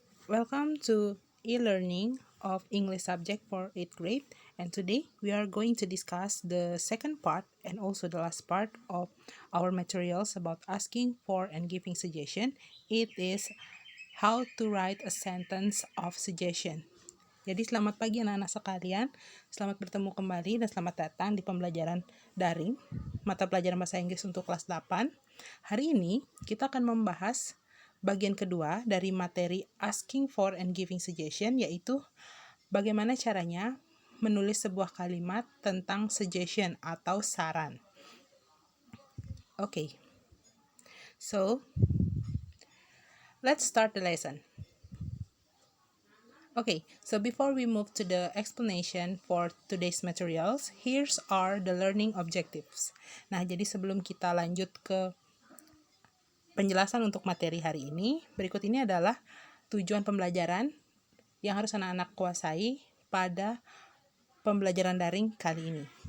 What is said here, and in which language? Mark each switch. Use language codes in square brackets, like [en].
[en] Welcome to e-learning of English subject for 8th grade. And today we are going to discuss the second part and also the last part of our materials about asking for and giving suggestion. It is how to write a sentence of suggestion. [id] Jadi selamat pagi anak-anak sekalian. Selamat bertemu kembali dan selamat datang di pembelajaran daring mata pelajaran bahasa Inggris untuk kelas 8. Hari ini kita akan membahas bagian kedua dari materi [en] asking for and giving suggestion, [id] yaitu bagaimana caranya menulis sebuah kalimat tentang suggestion atau saran. [en] Okay, so let's start the lesson. Okay, so before we move to the explanation for today's materials, here's are the learning objectives. [id] Nah, jadi sebelum kita lanjut ke penjelasan untuk materi hari ini, berikut ini adalah tujuan pembelajaran yang harus anak-anak kuasai pada pembelajaran daring kali ini.